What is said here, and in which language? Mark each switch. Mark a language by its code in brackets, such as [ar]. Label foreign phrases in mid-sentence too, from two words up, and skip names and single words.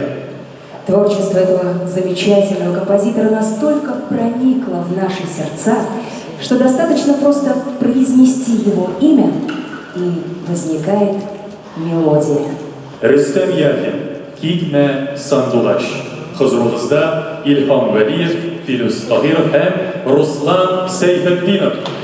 [ru] Творчество этого замечательного композитора настолько проникло в наши сердца, что достаточно просто произнести его имя, и возникает мелодия. Рустем Яхин, Китме Сандулаш. [crh] Huzurunuzda İlham Veliyev, Filus Tahirov hem Ruslan Seyfetdinov.